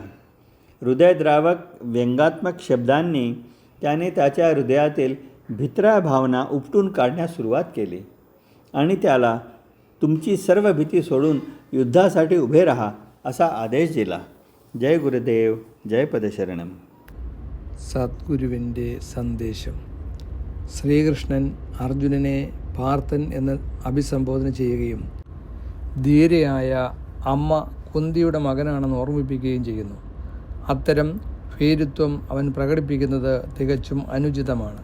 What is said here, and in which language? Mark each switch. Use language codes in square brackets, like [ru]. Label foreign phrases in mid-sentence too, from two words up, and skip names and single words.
[mr] हृदयद्रावक व्यंगात्मक शब्दांनी त्याने त्याच्या हृदयातील भित्र्या भावना उपटून काढण्यास सुरुवात केली आणि त्याला तुमची सर्व भीती सोडून युद्धासाठी उभे राहा असा आदेश दिला. जय गुरुदेव, जय पदशरणम. [ml] സദ്ഗുരുവിൻ്റെ സന്ദേശം. ശ്രീകൃഷ്ണൻ അർജുനനെ പാർത്ഥൻ എന്ന് അഭിസംബോധന ചെയ്യുകയും ധീരയായ അമ്മ കുന്തിയുടെ മകനാണെന്ന് ഓർമ്മിപ്പിക്കുകയും ചെയ്യുന്നു. അത്തരം ഭീരുത്വം അവൻ പ്രകടിപ്പിക്കുന്നത് തികച്ചും അനുചിതമാണ്.